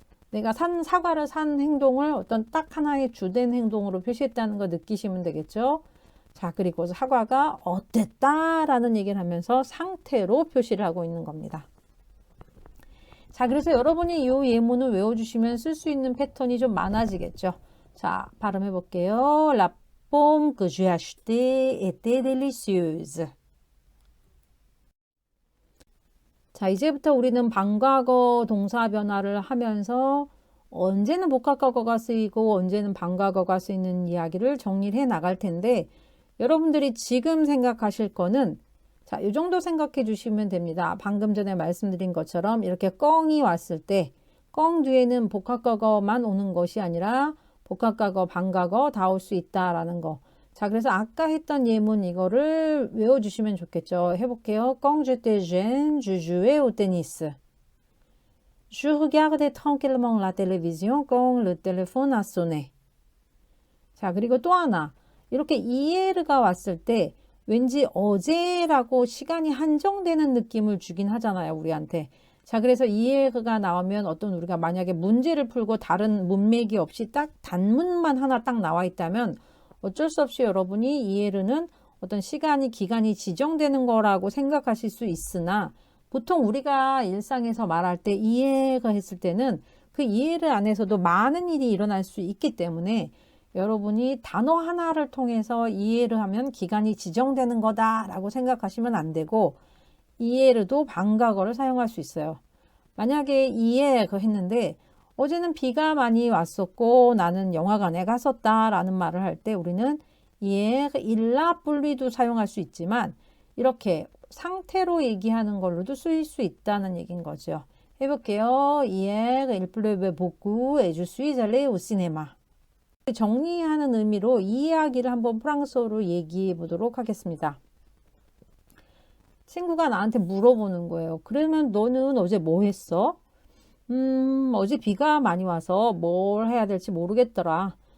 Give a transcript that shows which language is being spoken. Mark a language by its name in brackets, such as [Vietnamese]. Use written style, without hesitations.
[Korean] 내가 사과를 산 행동을 어떤 딱 하나의 주된 행동으로 표시했다는 거 느끼시면 되겠죠. 자, 그리고 사과가 어땠다라는 얘기를 하면서 상태로 표시를 하고 있는 겁니다. 자, 그래서 여러분이 이 예문을 외워주시면 쓸 수 있는 패턴이 좀 많아지겠죠. 자, 발음해 볼게요. [French] La pomme que j'ai achetée était délicieuse. [Korean] 자, 이제부터 우리는 방과거 동사 변화를 하면서 언제는 복합과거가 쓰이고 언제는 방과거가 쓰이는 이야기를 정리를 해 나갈 텐데 여러분들이 지금 생각하실 거는 자, 이 정도 생각해 주시면 됩니다. 방금 전에 말씀드린 것처럼 이렇게 껑이 왔을 때 껑 뒤에는 복합과거만 오는 것이 아니라 복합과거, 방과거 다 올 수 있다라는 거. 자, 그래서 아까 했던 예문 이거를 외워주시면 좋겠죠. 해볼게요. [French] Quand j'étais jeune, je jouais au tennis. Je regardais tranquillement la télévision quand le téléphone a sonné. [Korean] 자, 그리고 또 하나. 이렇게 이에르가 왔을 때 왠지 어제라고 시간이 한정되는 느낌을 주긴 하잖아요, 우리한테. 자, 그래서 이에르가 나오면 어떤 우리가 만약에 문제를 풀고 다른 문맥이 없이 딱 단문만 하나 딱 나와 있다면 어쩔 수 없이 여러분이 이에르는 어떤 시간이, 기간이 지정되는 거라고 생각하실 수 있으나 보통 우리가 일상에서 말할 때 이해가 했을 때는 그 이해를 안에서도 많은 일이 일어날 수 있기 때문에 여러분이 단어 하나를 통해서 이해를 하면 기간이 지정되는 거다라고 생각하시면 안 되고 이해르도 방과거를 사용할 수 있어요. 만약에 이해가 했는데 어제는 비가 많이 왔었고 나는 영화관에 갔었다 라는 말을 할 때 우리는 [French] hier il a plu [Korean] 도 사용할 수 있지만 이렇게 상태로 얘기하는 걸로도 쓰일 수 있다는 얘기인 거죠. 해볼게요. [French] Hier il pleuvait beaucoup et je suis allé au cinéma. [Korean] 정리하는 의미로 이 이야기를 한번 프랑스어로 얘기해 보도록 하겠습니다. 친구가 나한테 물어보는 거예요. 그러면 너는 어제 뭐 했어? 어제 비가 많이 와서 뭘 해야 될지 모르겠더라.